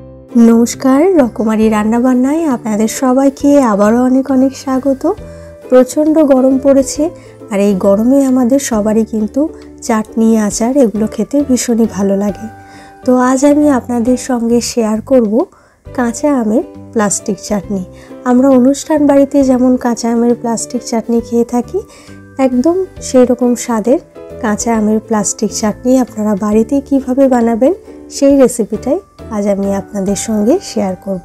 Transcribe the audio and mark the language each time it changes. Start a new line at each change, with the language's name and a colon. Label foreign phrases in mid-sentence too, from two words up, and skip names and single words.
Bangla: নমস্কার রকমারি রান্না বান্নায় আপনাদের সবাইকে আবারও অনেক অনেক স্বাগত। প্রচণ্ড গরম পড়েছে আর এই গরমে আমাদের সবারই কিন্তু চাটনি আচার এগুলো খেতে ভীষণই ভালো লাগে। তো আজ আমি আপনাদের সঙ্গে শেয়ার করব কাঁচা আমের প্লাস্টিক চাটনি। আমরা অনুষ্ঠান বাড়িতে যেমন কাঁচা আমের প্লাস্টিক চাটনি খেয়ে থাকি, একদম সেই রকম স্বাদের কাঁচা আমের প্লাস্টিক চাটনি আপনারা বাড়িতে কিভাবে বানাবেন সেই রেসিপিটাই आज আমি আপনাদের সঙ্গে শেয়ার করব।